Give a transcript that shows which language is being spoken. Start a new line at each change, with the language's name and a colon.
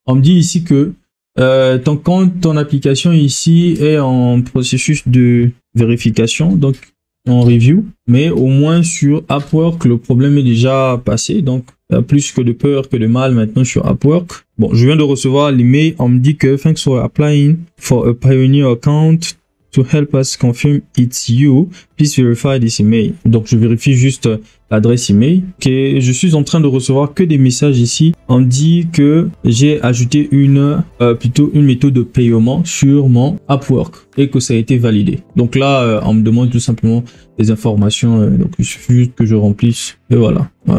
French: On me dit ici que ton compte, ton application ici est en processus de vérification. Donc en review, mais au moins sur Upwork, le problème est déjà passé. Donc, plus que de peur que de mal maintenant sur Upwork. Bon, je viens de recevoir l'email. On me dit que
English: thanks for applying for a Pioneer account to help us confirm it's you. Please verify this email.
French: Donc, je vérifie juste l'adresse email. Ok, je suis en train de recevoir que des messages ici. On dit que j'ai ajouté plutôt une méthode de paiement sur mon Upwork et que ça a été validé. Donc là, on me demande tout simplement des informations. Donc il suffit juste que je remplisse et voilà.